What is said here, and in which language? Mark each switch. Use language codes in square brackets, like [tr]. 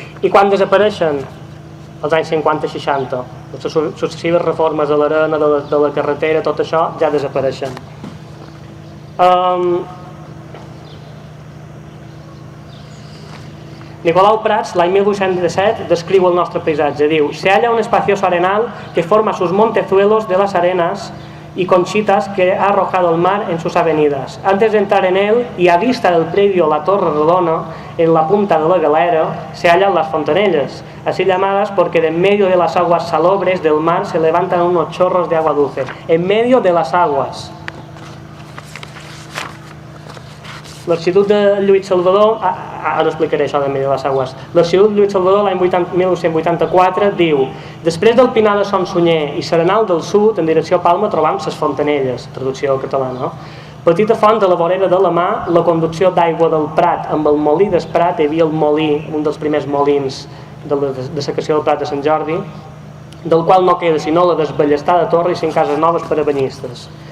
[ca] I quan desapareixen? Els anys 50-60. Les successives reformes a l'arena, de la carretera, tot això ja desapareixen. Nicolau Prats, l'any 1817, descriu el nostre paisatge. [es] Diu: se halla un espacioso arenal que forma sus montezuelos de las arenas y conchitas que ha arrojado el mar en sus avenidas. Antes de entrar en él y a vista del predio La Torre Rodona, en la punta de la galera, se hallan las Fontanelles, así llamadas porque de en medio de las aguas salobres del mar se levantan unos chorros de agua dulce. En medio de las aguas. [ca] L'Arxiduc de Lluís Salvador, ara explicaré això de Medieval West. L'Arxiduc de Lluís Salvador l'any 1984 diu: després del Pinar de Son Sunyer i Serenal del Sud, en direcció a Palma trobam ses Fontanelles, traducció catalana, no? Petita font de la vorera de la mà, la conducció d'aigua del Prat amb el molí d'Esprat, hi havia el molí, un dels primers molins de la dessecació del Prat de Sant Jordi, del qual no queda sinó la desballestada torre i 5 cases noves per a banyistes.